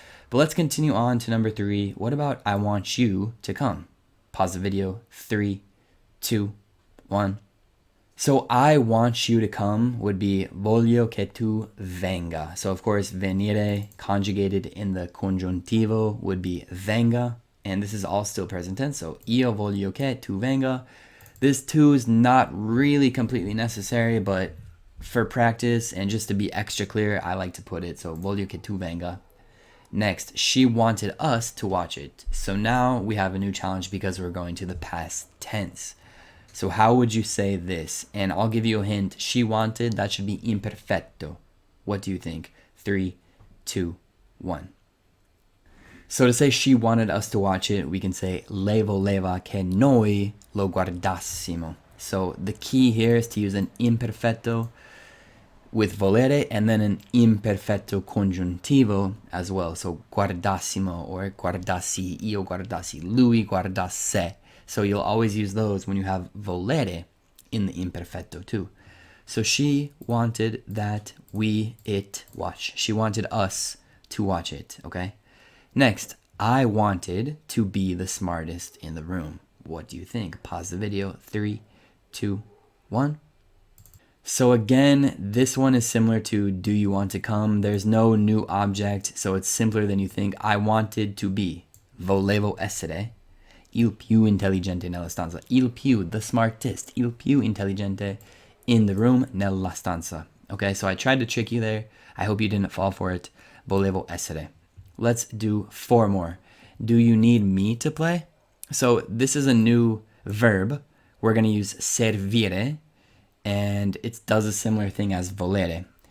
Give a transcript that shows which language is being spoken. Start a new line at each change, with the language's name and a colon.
English: But let's continue on to number 3. What about I want you to come? Pause the video. 3, 2, 1. So I want you to come would be
Italian: voglio che tu venga.
English: So of course venire conjugated in the congiuntivo would be venga. And this is all still present tense. So
Italian: io voglio che tu venga.
English: This tu is not really completely necessary, but for practice and just to be extra clear, I like to put it. So
Italian: voglio che tu venga.
English: Next, she wanted us to watch it. So now we have a new challenge because we're going to the past tense. So how would you say this? And I'll give you a hint. She wanted, that should be imperfetto. What do you think? 3, 2, 1. So to say she wanted us to watch it, we can say
Italian: lei voleva che noi lo guardassimo.
English: So the key here is to use an imperfetto with volere and then an imperfetto congiuntivo as well. So
Italian: guardassimo or guardassi, io guardassi, lui guardasse.
English: So you'll always use those when you have volere in the imperfetto too. So she wanted that it watch. She wanted us to watch it, okay? Next, I wanted to be the smartest in the room. What do you think? Pause the video. 3, 2, 1. So again, this one is similar to do you want to come? There's no new object, so it's simpler than you think. I wanted to be.
Italian: Volevo essere il più intelligente nella stanza. Il più,
English: the smartest.
Italian: Il più intelligente
English: in the room
Italian: nella stanza.
English: Okay, so I tried to trick you there. I hope you didn't fall for it.
Italian: Volevo essere.
English: Let's do 4 more. Do you need me to play? So this is a new verb. We're going to use servire, and it does a similar thing as volere.